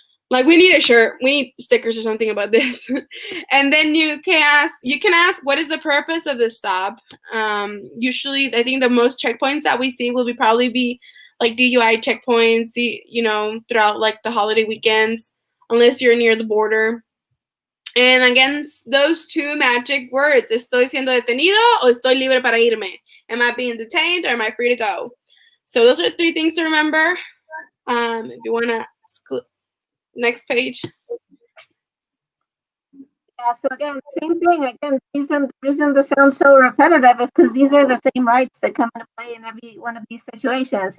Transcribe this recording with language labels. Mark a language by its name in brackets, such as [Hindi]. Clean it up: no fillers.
[English] Like we need a shirt, we need stickers or something about this. And then you can ask, what is the purpose of this stop? Usually, I think the most checkpoints that we see will probably be like DUI checkpoints, throughout like the holiday weekends, unless you're near the border. And again, those 2 magic words: [Spanish] estoy siendo detenido o estoy libre para irme. [English] Am I being detained or am I free to go? So those are 3 things to remember. If you want to next page. Yeah, so again, same thing. Again, the reason this sounds so repetitive is because these are the same rights that come into play in every one of these situations.